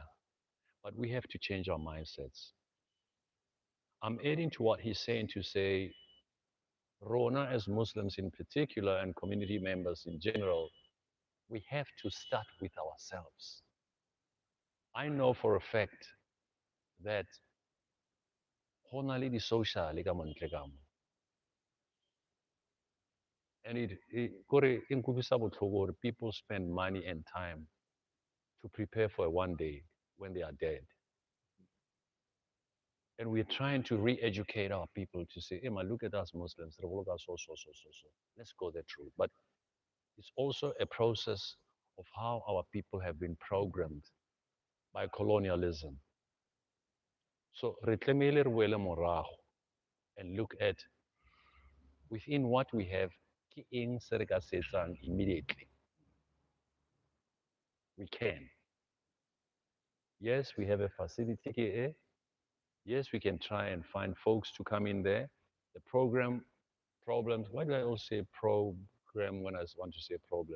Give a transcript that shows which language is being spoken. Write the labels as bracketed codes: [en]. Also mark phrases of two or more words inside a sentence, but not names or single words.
[en] But we have to change our mindsets. I'm adding to what he's saying to say, Rona as Muslims in particular and community members in general, we have to start with ourselves. I know for a fact that [st] honali di social ka montle ka mo. [en] And people spend money and time to prepare for one day when they are dead. And we're trying to re-educate our people to say, hey, man, look at us Muslims. Let's go that route. But it's also a process of how our people have been programmed by colonialism. So, [st] retlemele re boele morago [en] and look at within what we have, [st] ke eng se re ka se etsang immediately. [en] We can. Yes, we have a facility here. Yes, we can try and find folks to come in there. The program problems. Why do I always say program when I want to say problem?